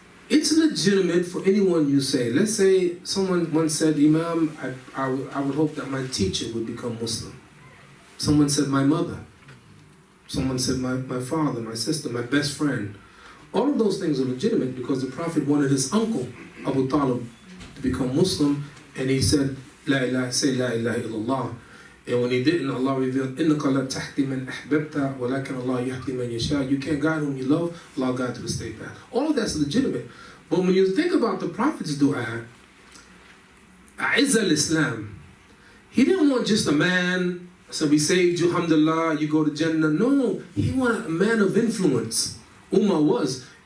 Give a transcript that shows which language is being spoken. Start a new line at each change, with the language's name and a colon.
English: It's legitimate for anyone you say. Let's say someone once said, Imam, I would hope that my teacher would become Muslim. Someone said my mother. Someone said my father, my sister, my best friend. All of those things are legitimate because the Prophet wanted his uncle, Abu Talib, to become Muslim, and he said, say
Arabic: La ilaha illallah.
English: And when he didn't, Allah revealed,
Arabic: إِنَّكَ لَا تَحْدِي مَنْ أَحْبَبْتَ وَلَكِنَ اللَّهُ يَهْدِي مَنْ يَشَاءُ.
English: You can't guide whom you love, Allah guide to the straight path. All of that's legitimate. But when you think about the Prophet's dua, A'izz al-Islam, he didn't want just a man, so we saved you, alhamdulillah, you go to Jannah. No, he wanted a man of influence. Ummah was.